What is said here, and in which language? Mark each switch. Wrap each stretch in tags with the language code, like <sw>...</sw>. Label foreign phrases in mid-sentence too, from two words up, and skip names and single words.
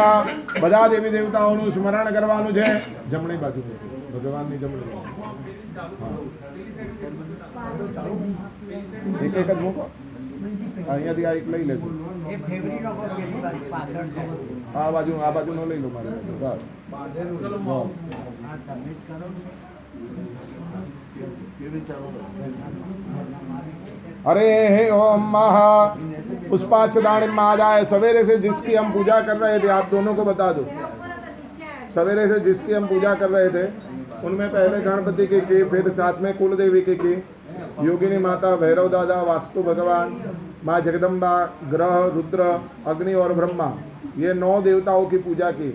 <gu>બધા દેવી દેવતાઓનું સ્મરણ કરવાનું છે। જમણી બાજુ ભગવાનની જમણી એક એક જ મૂકો। અહીંયાથી આ એક લઈ લેજો। આ બાજુ નો લઈ લો મારે।</gu> <sa>अरे हे ओम महा पुष्पाचदान मादाय।</sa> <hi>सवेरे से जिसकी हम पूजा कर रहे थे, आप दोनों को बता दो, सवेरे से जिसकी हम पूजा कर रहे थे उनमें पहले गणपति की फिर साथ में कुल देवी की योगिनी माता, भैरव दादा, वास्तु भगवान, माँ जगदम्बा, ग्रह, रुद्र, अग्नि और ब्रह्मा, ये 9 देवताओं की पूजा की।</hi>